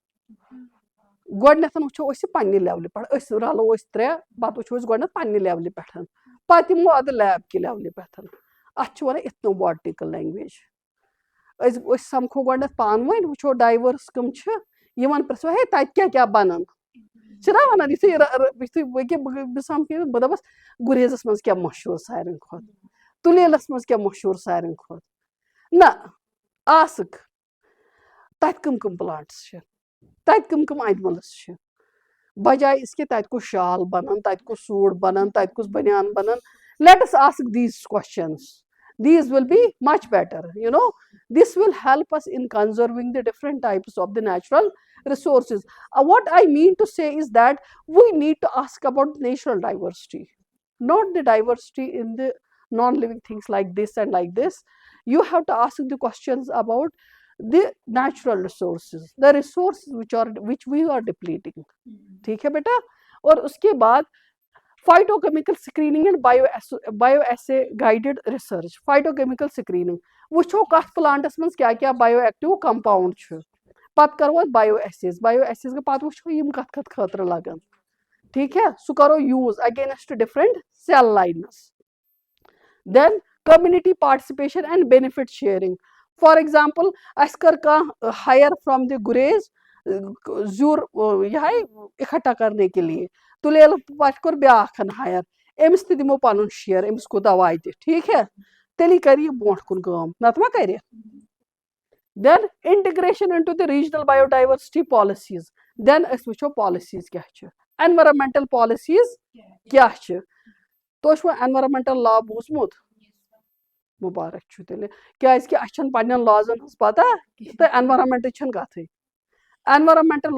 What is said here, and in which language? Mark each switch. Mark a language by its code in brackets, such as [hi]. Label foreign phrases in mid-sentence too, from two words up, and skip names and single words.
[ks] گۄڈٕنیتھ وٕچھو أسۍ یہِ پننہِ لیولہِ پٮ۪ٹھ أسۍ رلو أسۍ ترٛےٚ پتہٕ وٕچھو أسۍ گۄڈٕنیتھ پننہِ لیولہِ پٮ۪ٹھ پتہٕ یِمو ادٕ لیب کہِ لیولہِ پٮ۪ٹھ اتھ چھِ ونان [en] ethno botanical language [ks] أسۍ سمکھو گۄڈٕنیتھ پانہٕ ؤنۍ وٕچھو ڈایورس کٕم چھِ یِمن پرژھو ہے تتہِ کیاہ کیاہ بنان چھِنا ونان یُتھُے بہٕ سمکھٕ بہٕ دپس گُریزس منٛز کیاہ مشہوٗر ساروٕے کھۄتہٕ تُلیلس منٛز کیاہ مشہوٗر ساروٕے کھۄتہٕ نہ آسکھ تتہِ کٕم کٕم پلانٹس چھِ تتہِ کٕم کٕم انملٕز چھِ بجاے أسۍ کہِ تتہِ کُس شال بنان تتہِ کُس سوٗٹ بنان تتہِ کُس بنیان بنان [en] let's ask these questions these will be much better this will help us in conserving the different types of the natural resources what I mean to say is that we need to ask about natural diversity not the diversity in the non-living things like this and like this you have to ask the questions about the natural resources the resources which we are depleting [ur] ٹھیک ہے بیٹا اور اس کے بعد [en] phyto chemical screening and bio assay guided research phyto chemical screening [ks] وٕچھو کتھ پلانٹس منٛز کیاہ کیاہ [en] bio active compound [ks] چھُ پتہٕ کرو أسۍ [en] bio assays [ks] گٔے پتہٕ وٕچھو یِم کتھ کتھ خٲطرٕ لگان ٹھیک ہے سُہ کرو [en] use against different cell lines then community participation and benefit sharing for example [ks] اَسہِ کٔر کانٛہہ [en] hire from the Gurez [ks] زیُر یِہے [ur] اِکٹھا کرنے کے لیے [ks] تُلیل پٮ۪ٹھ کوٚر بیاکھ ہایر أمِس تہِ دِمو پنُن شِیر أمِس کوٗتاہ واتہِ ٹھیٖک ہے تیٚلی کرِ یہِ برونٛٹھ کُن کٲم نتہٕ ما کرِ [en] then integration into the regional bio diversity policies then [ks] أسۍ وٕچھو پالسیٖز کیاہ چھِ [en] environmental policies [ks] کیاہ چھِ تُہۍ چھُوا [en] environmental law [ks] بوٗزمُت مُبارک چھُ تیٚلہِ کیازِ کہِ اَسہِ چھنہٕ پننٮ۪ن لازن ہٕنٛز پتہ تہٕ اینورمنٹٕچ چھنہٕ کتھٕے اینورمنٹل